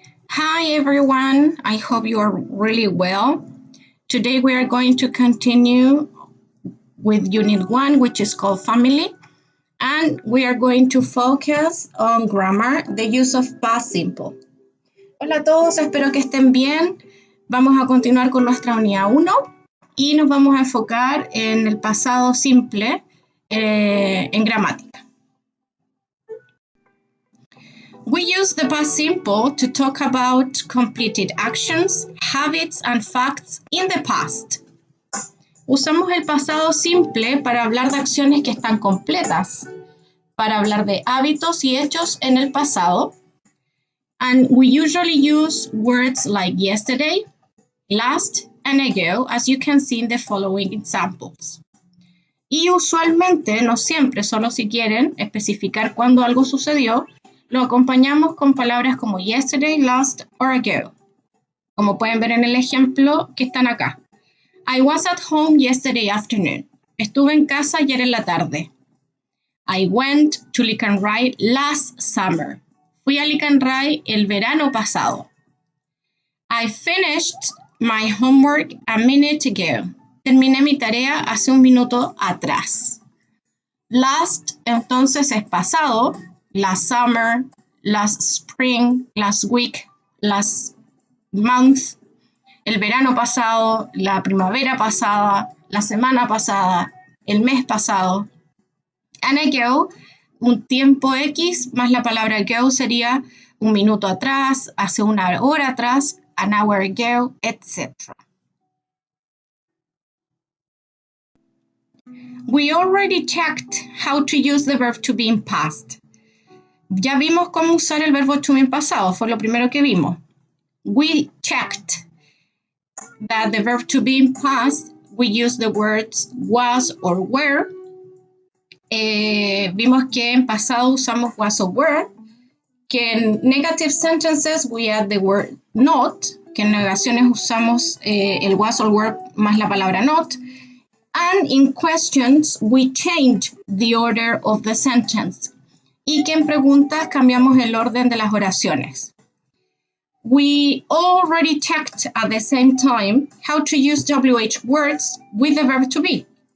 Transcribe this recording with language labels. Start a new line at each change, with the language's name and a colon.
English: Hi everyone, I hope you are really well. Today we are going to continue with Unit 1, which is called Family, and we are going to focus on grammar, the use of past simple.
Spanish: Hola a todos, espero que estén bien. Vamos a continuar con nuestra unidad 1 y nos vamos a enfocar en el pasado simple en gramática.
English: We use the past simple to talk about completed actions, habits, and facts in the past.
Spanish: Usamos el pasado simple para hablar de acciones que están completas, para hablar de hábitos y hechos en el pasado.
English: And we usually use words like yesterday, last, and ago, as you can see in the following examples.
Spanish: Y usualmente, no siempre, solo si quieren especificar cuándo algo sucedió, lo acompañamos con palabras como yesterday, last, or ago. Como pueden ver en el ejemplo que están acá.
English: I was at home yesterday afternoon.
Spanish: Estuve en casa ayer en la tarde.
English: I went to Lickenray last summer.
Spanish: Fui a Lickenray el verano pasado.
English: I finished my homework a minute ago.
Spanish: Terminé mi tarea hace un minuto atrás. Last, entonces, es pasado.
English: Last summer, last spring, last week, last month,
Spanish: el verano pasado, la primavera pasada, la semana pasada, el mes pasado. And ago, un tiempo X, más la palabra ago sería un minuto atrás, hace una hora atrás,
English: an hour ago,
Spanish: etc.
English: We already checked how to use the verb to be in past.
Spanish: Ya vimos cómo usar el verbo to be en pasado, fue lo primero que vimos.
English: We checked that the verb to be in past, we use the words was or were.
Spanish: Vimos que en pasado usamos
English: was or were, que en negative sentences we add the word not,
Spanish: que en negaciones usamos el
English: was or were
Spanish: más la palabra
English: not, and in questions we change the order of the sentence.
Spanish: Y que en preguntas cambiamos el orden de las oraciones.
English: We already checked at the same time how to use WH words with the verb to be.